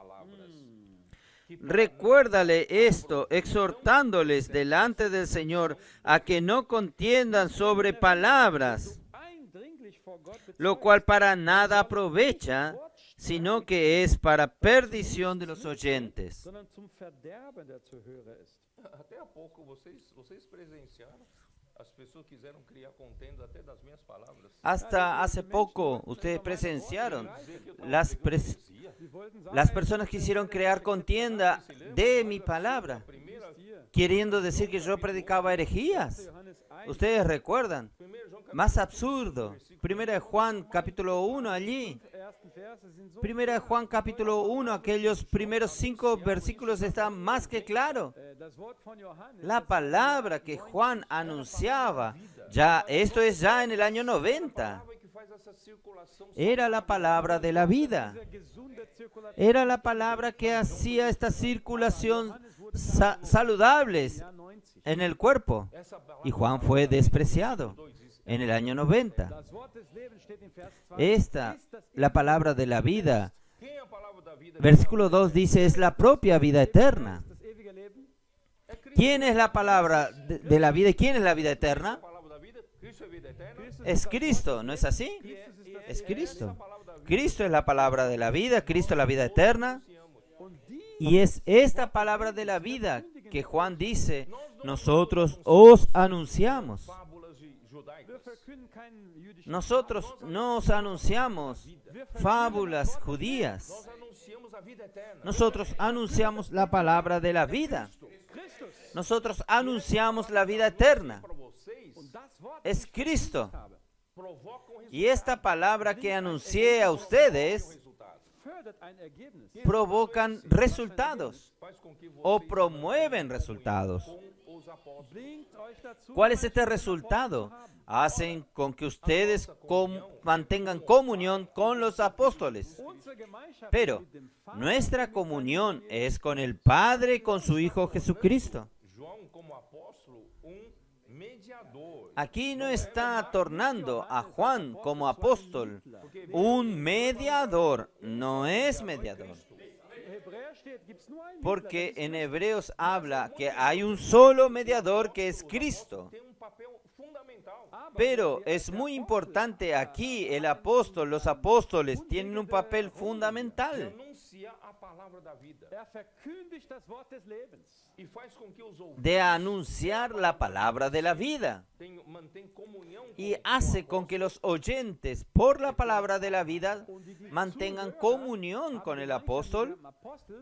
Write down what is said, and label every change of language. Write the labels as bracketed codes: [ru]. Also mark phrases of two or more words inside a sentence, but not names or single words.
[es] Recuérdale esto, exhortándoles delante del Señor a que no contiendan sobre palabras, lo cual para nada aprovecha, sino que es para perdición de los oyentes. [de] sondern zum Verderben der Zuhörer ist. [pt] Até há pouco vocês presenciaram, as pessoas quiseram criar contenda até das minhas palavras. [es] Hasta hace poco ustedes presenciaron, [de] Sie wollten [es] las [de] sagen, [es] personas quisieron crear contienda de mi palabra, queriendo decir que yo predicaba herejías. [de] Johannes 1, [es] Ustedes recuerdan, más absurdo, 1 de Juan capítulo 1 allí, [de] ersten Verse sind so [es] 1 de Juan capítulo 1, aquellos primeros 5 versículos están más que claro. [de] das Wort von Johannes. [es] La palabra que Juan anunciaba, ya esto es ya en el año 90, [pt] Que faz essa circulação [es] era la palabra de la vida. [de] Diese gesunde Zirkulation [es] Era la palabra que hacía esta circulación saludables [de] Jahr 90. [es] en el cuerpo. [pt] essa palavra [es] Y Juan fue despreciado en el año 90. [de] Das Wort des Lebens steht in Vers 2. [es] Esta, la palabra de la vida, [pt] quem é a palavra da vida? [es] versículo 2 dice, es la propia vida eterna. [de] Das ewige Leben. [es] ¿Quién es la palabra de la vida y quién es la vida [pt] A [es] eterna? [pt] palavra da vida, Cristo é vida eterna. [es] Es Cristo, ¿no es así? Es Cristo. Cristo es la palabra de la vida, Cristo es la vida eterna. [de] Und die [es] Y es esta palabra de la vida que Juan dice, nosotros os anunciamos. [pt] Fábulas judaicas. [de] wir verkünden keinen jüdischen [es] Nosotros no os anunciamos fábulas judías. [pt] Nós anunciamos a vida eterna. [es] Nosotros anunciamos la palabra de la vida. [de] Christus. [es] Nosotros anunciamos la vida eterna. [pt] Para vocês, [de] Und das Wort, [es] Es Cristo. [de] habe, [pt] provocam resultado. [es] Y esta palabra que anuncié a ustedes [de] fördert ein Ergebnis. [es] provocan resultados [pt] Faz com que o vocês [es] promueven resultados. [pt] com os apóstolos. [de] Bringt euch dazu, [es] ¿Cuál es este resultado? Hacen con que ustedes mantengan comunión con los apóstoles. [de] unsere Gemeinschaft [es] Pero [de] mit dem Vater. [es] nuestra comunión es con el Padre y con su Hijo Jesucristo. [pt] João, como apóstolo, mediador. [es] Aquí no está tornando a Juan como apóstol un mediador, no es mediador. [de] In Hebräer steht, gibt's nur einen [es] Porque en Hebreos habla que hay un solo mediador que es Cristo. [pt] Tem papel fundamental. [es] Pero es muy importante aquí, el apóstol, los apóstoles tienen un papel fundamental [pt] Anuncia a palavra da vida [de] verkündigt das Wort des Lebens. [pt] e faz com que os ouvintes [es] de anunciar la palabra de la vida [pt] mantêm comunhão [es] y hace con que los oyentes por la palabra de la vida mantengan comunión con el apóstol. [de] Am Apostel,